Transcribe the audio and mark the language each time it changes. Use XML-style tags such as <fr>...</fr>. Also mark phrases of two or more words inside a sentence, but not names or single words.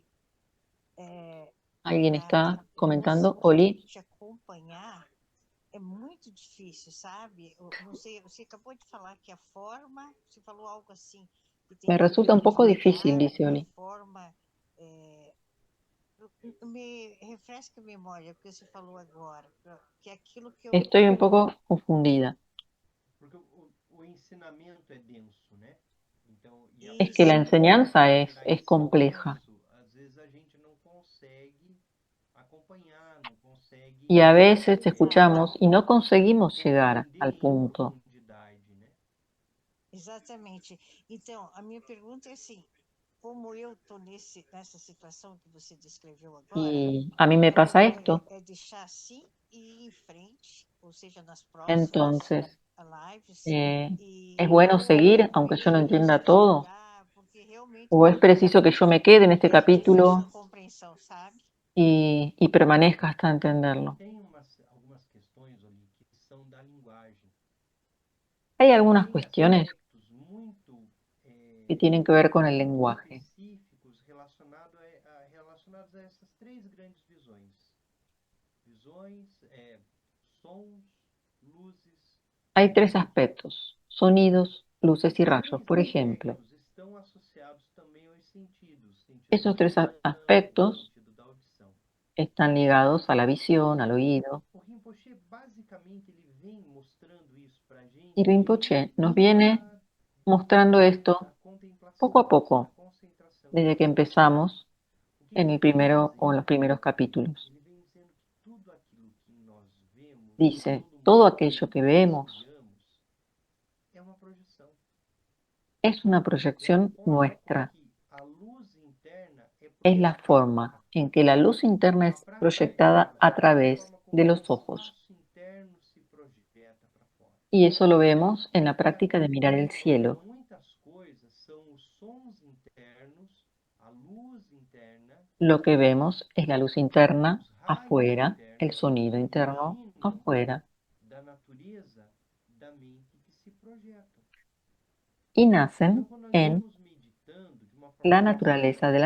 <es>¿Alguien para está comentando? Oli,</es> <pt>te acompanhar. É muito difícil, sabe? Eu não sei, você acabou de falar que a forma, você falou algo assim, que tem</pt> <es>me</es> <pt>que</pt> <es>resulta un</es> <pt>vir</pt> <es>poco difícil,</es> <pt>devagar,</pt> <es>dice</es> <pt>a</pt> <es>Oli.</es> <pt>forma. Me refresca a memória, porque você falou agora, que é aquilo que eu.</pt> <es>Estoy un poco confundida.</es> <pt>Porque o ensinamento é denso, né? Então, e a</pt> <es>Es que la</es> <pt>Isso.</pt> <es>enseñanza</es> <pt>ensinar</pt> <es>es</es> <pt>esse</pt> <es>compleja</es> <pt>denso, às vezes a gente não consegue acompanhar, não consegue</pt> <es>y a veces</es> <pt>Exato.</pt> <es>escuchamos y no conseguimos llegar</es> <pt>compreender</pt> <es>al</es> <pt>em</pt> <es>punto.</es> <pt>profundidade, né? Exatamente. Então, a minha pergunta é assim, como eu estou nessa situação que você descreveu agora,</pt> <es>Y a mí me pasa esto.</es> <pt>é deixar assim e ir em frente, ou seja, nas próximas</pt> <es>Entonces,</es> <pt>lives,</pt> <es>¿es bueno seguir aunque yo no entienda todo?</es> <pt>porque realmente</pt> <es>¿O es preciso que yo me quede en este</es> <pt>é difícil a</pt> <es>capítulo</es> <pt>compreensão, sabe?</pt> <es>y permanezca hasta entenderlo?</es> <pt>Tem algumas questões ali que são da linguagem.</pt> <es>Hay algunas</es> <pt>Tem</pt> <es>cuestiones</es> <pt>aspectos muito</pt> <es>que tienen que ver con el lenguaje.</es> <pt>específicos relacionados a essas três grandes visões. Visões, sons, luzes.</pt> <es>Hay tres aspectos: sonidos, luces y</es> <pt>Esses</pt> <es>rayos.</es> <pt>três</pt> <es>Por ejemplo,</es> <pt>aspectos estão associados também aos sentidos. Sentido</pt> <es>esos</es> <pt>da</pt> <es>tres</es> <pt>visão,</pt> <es>aspectos</es> <pt>sentido da audição.</pt> <es>están ligados a la visión, al oído.</es> <pt>O Rinpoche, basicamente, ele vem mostrando isso para a gente</pt> <es>Y Rinpoche nos</es> <pt>desde</pt> <es>viene mostrando esto</es> <pt>a contemplação,</pt> <es>poco a</es> <pt>da</pt> <es>poco,</es> <pt>concentração.</pt> <es>desde que empezamos</es> <pt>O que</pt> <es>en</es> <pt>ele</pt> <es>el</es> <pt>vem</pt> <es>primero o en los</es> <pt>dizendo?</pt> <es>primeros capítulos.</es> <pt>Ele vem dizendo que tudo aquilo que nós vemos,</pt> <es>Dice,</es> <pt>todo</pt> <es>todo</es> <pt>mundo</pt> <es>aquello que</es> <pt>nós</pt> <es>vemos</es> <pt>criamos, é uma projeção.</pt> <es>es una</es> <pt>É a</pt> <es>proyección</es> <pt>forma</pt> <es>nuestra.</es> <pt>com que a luz interna é</pt> <es>Es la</es> <pt>projetada</pt> <es>forma</es> <pt>para</pt> <es>en</es> <pt>fora.</pt> <es>que la luz interna es proyectada a</es> <pt>É a</pt> <es>través</es> <pt>forma como</pt> <es>de</es> <pt>que o</pt> <es>los ojos.</es> <pt>espaço interno se projeta para fora.</pt> <es>Y eso lo vemos en la</es> <pt>E</pt> <es>práctica de mirar el cielo.</es> <pt>muitas coisas são os sons internos, a luz interna,</pt> <es>Lo que vemos es la luz interna</es> <pt>os raios</pt> <es>afuera, el</es> <pt>internos que</pt> <es>sonido interno</es> <pt>surgem</pt> <es>afuera,</es> <pt>da natureza da mente que se projeta.</pt> <es>y</es> <pt>Então,</pt> <es>nacen</es> <pt>quando nós</pt> <es>en</es> <pt>vamos meditando de uma forma</pt> <es>la</es> <pt>mais</pt> <es>naturaleza de la</es>